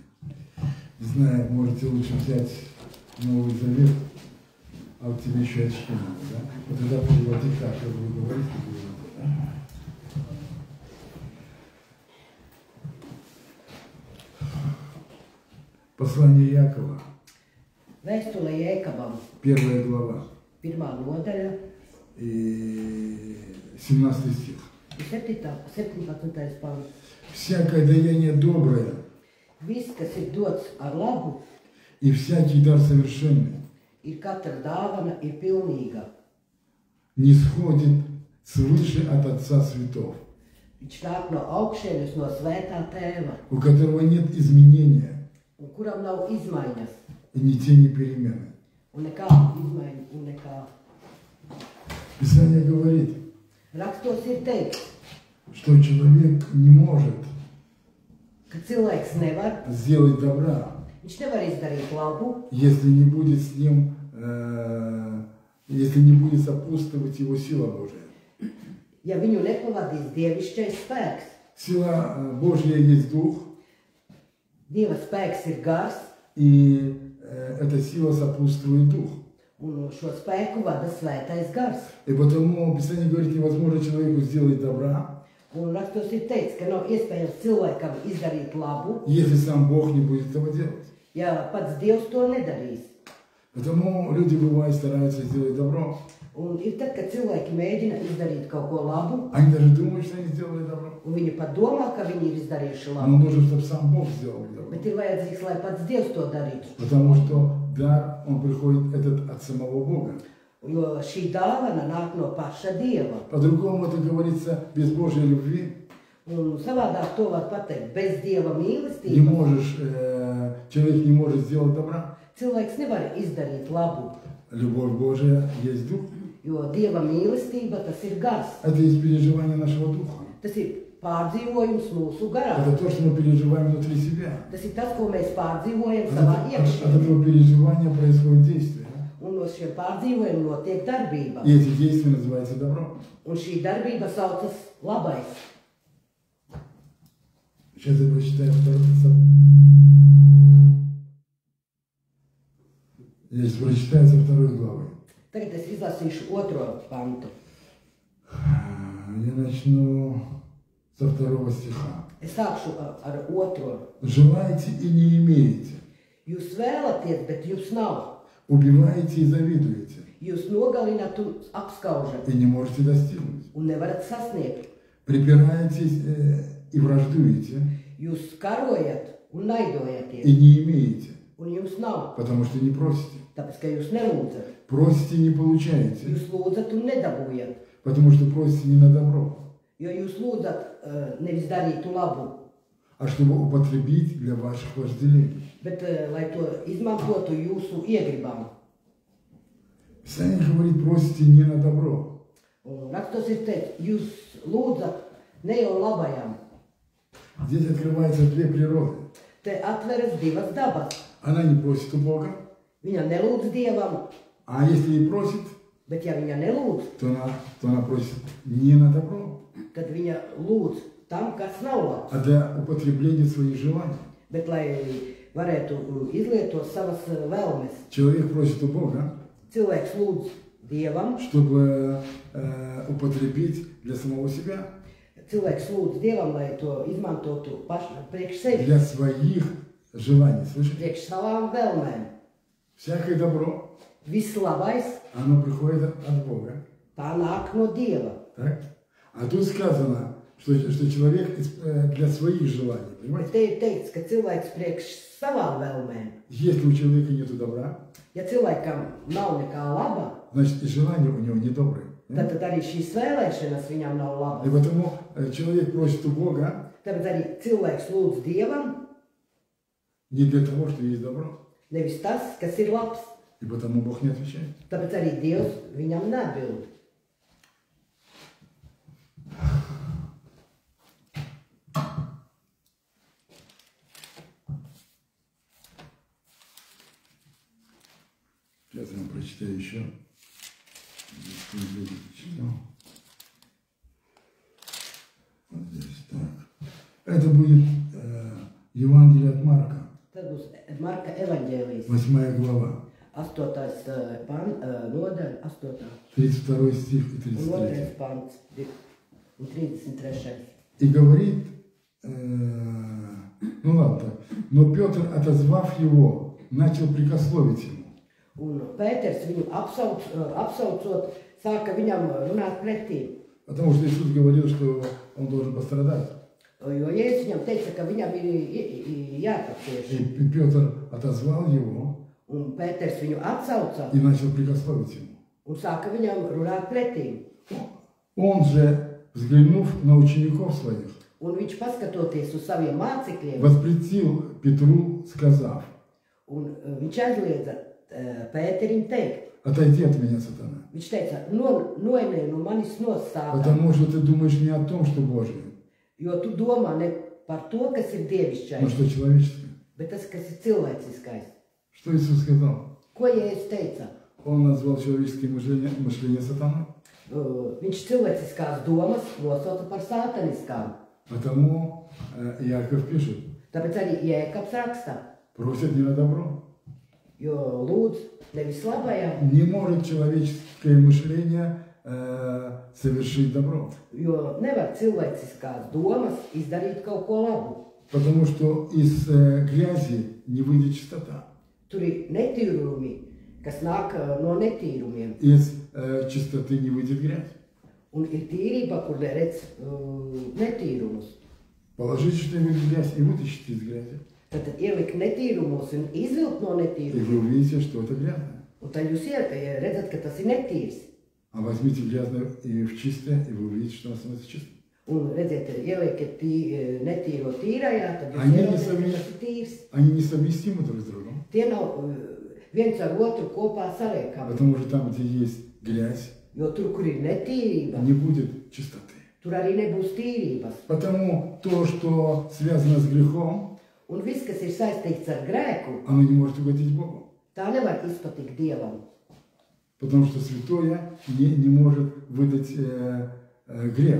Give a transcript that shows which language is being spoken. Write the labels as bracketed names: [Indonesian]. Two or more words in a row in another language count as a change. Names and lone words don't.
[Russian] Не знаю, можете лучше взять Новый Завет, а вот тебе еще очки надо, да? Вот тогда переводи так, как вы говорите, да? Послание Якова. [Latvian] Vēstule Jēkabam. [Russian] 1 глава. [Latvian] 1. nodaļa. [Russian] И 17 стих. [Latvian] 17. pants. [Russian] Всякое даяние доброе. [Latvian] Viss, kas ir dots ar labu, [Russian] И всякий дар совершенный. [Latvian] Ir katra dāvana ir pilnīga. [Russian] Не сходит свыше от Отца Светов. [Latvian] Viņš nāk no augšienes, no svētā tēva, [Russian] У которого нет изменения. [Latvian] un kuram nav izmaiņas, [Russian] И ни тени перемены. [Latvian] un nekādu izmaiņu, un nekā. [Russian] Писание говорит, [Latvian] Rakstos ir teikts, [Russian] что человек не может [Latvian] ka cilvēks nevar, [Russian] сделать добра, [Latvian] viņš nevar izdarīt labu, [Russian] если не будет с ним, если не будет сопутствовать его сила Божия. [Latvian] ja viņu nepavadīs dievišķais spēks. [Russian] Сила Божья есть Дух, [Latvian] Dieva spēks ir gars, [Russian] и эта сила сопутствует Дух. [Latvian] un šo spēku vada svētais gars. [Russian] И потому Писание говорит, невозможно человеку сделать добра, [Latvian] Un rakstos ir teikts, ka nav iespējams cilvēkam izdarīt labu, [Russian] если сам Бог не будет этого делать. [Latvian] ja pats Dievs to nedarīs. [Russian] Потому люди, бывает, стараются сделать добро. [Latvian] Un ir tad, kad cilvēki mēģina izdarīt kaut ko labu, [Russian] Они даже думают, что они сделали добро. [Latvian] un viņi pat domā, ka viņi ir izdarījuši [Russian] Но [Latvian] labu. [Russian] нужно, чтобы сам Бог сделал добро. [Latvian] Bet ir vajadzīgs, lai pats Dievs to darītu. [Russian] Потому что дар, он приходит этот от самого Бога. [Latvian] Jo šī dāvana nāk no paša Dieva. [Russian] По-другому это говорится, без Божьей любви [Latvian] Un savādāk to var pateikt. Bez Dieva [Russian] не [Latvian] mīlestības [Russian] можешь, человек не может сделать добра. [Latvian] cilvēks nevar izdarīt labu. [Russian] Любовь Божия есть Дух. [Latvian] Jo Dieva mīlestība tas ir gars. [Russian] Это есть переживание нашего Духа. [Latvian] Tas ir pārdzīvojums mūsu garā. [Russian] Это то, что мы переживаем внутри себя. [Latvian] Tas ir tas, ko mēs pārdzīvojam savā [Russian] От [Latvian] iekšienē. [Russian] этого переживания происходит действие. [Latvian] Un no šiem pārdzīvojumiem notiek darbība. [Russian] И эти действия называются добро. [Latvian] Un šī darbība saucas labais. [Russian] Сейчас я прочитаю Я сейчас прочитаю со 2 главы. [Latvian] Tagad es izlasīšu 2. pantu. [Russian] Я начну со 2 стиха. [Latvian] Es sākšu ar 2. [Russian] Желаете и не имеете. [Latvian] Jūs vēlaties, bet jums nav. [Russian] Убиваете и завидуете. [Latvian] Jūs nogalināt un apskaužat [Russian] И не можете достигнуть. [Latvian] un nevarat sasniegt. [Russian] Припираетесь и враждуете. [Latvian] Jūs karojat un naidojaties, [Russian] И не имеете. [Latvian] un jums nav. [Russian] Потому что не просите. [Latvian] Tāpēc, ka jūs nelūdzat. [Russian] Просите и не получаете. [Latvian] Jūs lūdzat un nedabūjat. [Russian] Потому что просите не на добро, [Latvian] Jo jūs lūdzat nevis darītu labu, [Russian] а чтобы употребить для ваших вожделений. [Latvian] bet lai to izmantotu jūsu iegribām. [Russian] Писание говорит, просите не на добро. [Latvian] Un rakstos ir teikt, jūs lūdzat ne jau labajam. [Russian] Здесь открываются 2 природы. [Latvian] Te atveras divas dabas. [Russian] Она не просит у Бога, [Latvian] Viņa nelūdz Dievam, [Russian] а если и просит, [Latvian] bet ja viņa nelūdz, [Russian] то она просит не на добро, [Latvian] tad viņa lūdz tam, kas nav labs. [Russian] а для употребления своих желаний. [Latvian] Bet lai varētu izlietot savas vēlmes. [Russian] Человек просит у Бога, [Latvian] Cilvēks lūdz Dievam, [Russian] чтобы употребить для самого себя, [Latvian] cilvēks lūdz Dievam, lai to izmantotu priekš sevis, [Russian] для своих желаний. Слышите? [Latvian] priekš savām vēlmēm. [Russian] Всякое добро, [Latvian] Viss labais, [Russian] оно приходит от Бога. [Latvian] tā nāk no Dieva. [Russian] Так? А тут сказано, что человек для своих желаний. Понимаете? [Latvian] Te ir teikts, ka cilvēks priekš savām vēlmēm. [Russian] Если у человека нет добра, [Latvian] Ja cilvēkam nav nekā laba, [Russian] значит и желания у него недобрые. [Latvian] Tad arī šīs vēlēšanas viņam nav [Russian] И [Latvian] labas. [Russian] потому человек просит у Бога [Latvian] Tāpēc arī cilvēks lūdz Dievam [Russian] не для того, что есть добро. [Latvian] nevis tas, kas ir labs. [Russian] И потому Бог не отвечает. [Latvian] Tāpēc arī Dievs viņam neatbild. [Russian] Сейчас я вам прочитаю еще. Читал. Вот здесь так. Это будет Евангелие от Марка, [Latvian] Tad būs Marka evaņģēlijs, [Russian] 8 глава, [Latvian] 8. Nodaļa, 8. [Russian] 32 стих и [Latvian] un 33. 2. pants un 33. [Russian] И говорит, ну ладно так, но Петр, отозвав его, начал прикословить ему. [Latvian] Un Pēters viņu apsaucot, sāka viņam runāt pretī. [Russian] Потому что Иисус говорил, что он должен пострадать. [Latvian] Jo Jēzus viņam teica, ka viņam ir jāpacieš. [Russian] И Петр отозвал его [Latvian] Un Pēters viņu atsauca [Russian] и начал прикословить ему. [Latvian] un sāka viņam runāt pretī. [Russian] Он же, взглянув на учеников своих, [Latvian] Un viņš paskatoties uz saviem mācekļiem, [Russian] воспретил Петру, сказав: [Latvian] un viņš aizliedza Pēterim teikt. [Russian] отойди от меня, сатана, [Latvian] Viņš teica, noejē no manis nostāvā, [Russian] потому что ты думаешь не о том, что Божие, [Latvian] jo tu domā ne par to, kas ir [Russian] но [Latvian] dievišķais, [Russian] что человеческое. [Latvian] bet tas, kas ir cilvēciskais. [Russian] Что Иисус сказал? [Latvian] Ko Jēzus teica? [Russian] Он назвал человеческое мышление сатаной. [Latvian] Viņš cilvēciskās domas nosauca par sātaniskām. [Russian] Потому Иаков пишет: [Latvian] Tāpēc arī Jēkabs raksta, [Russian] просят не на добро. [Latvian] jo lūdz nevis labajam, [Russian] Не может человеческое мышление совершить добро. [Latvian] jo nevar cilvēciskās domas izdarīt kaut ko labu. [Russian] Потому что из грязи не выйдет чистота. [Latvian] Tur ir netīrumi, kas nāk no netīrumiem. [Russian] Из чистоты не выйдет грязь. [Latvian] Un ir tīrība, kur neredz netīrumus. [Russian] Положите что-нибудь в грязь и вытащите из грязи. [Latvian] Tad ielikt netīrumos un izvilkt no [Russian] И [Latvian] netīrumiem. [Russian] вы увидите, что это грязное. [Latvian] Un tad jūs redzat, ka tas ir netīrs. [Russian] А возьмите грязное и в чистое, и вы увидите, что оно становится чистым. [Latvian] Un redziet, ieliekat netīro tīrajā, tad jūs [Russian] Они [Latvian] ieraugat, ka tas ir tīrs. [Russian] Они несовместимы друг с другом. [Latvian] Tie nav viens ar otru kopā saliekami. [Russian] Потому что там, где есть грязь, [Latvian] Jo tur, kur ir netīrība, [Russian] не будет чистоты. [Latvian] tur arī nebūs tīrības. [Russian] Потому то, что связано с грехом, [Latvian] Un viss, kas ir saistīts ar grēku, [Russian] оно не может угодить Богу. [Latvian] tā nevar izpatikt Dievam. [Russian] Потому что святое не может выдать грех.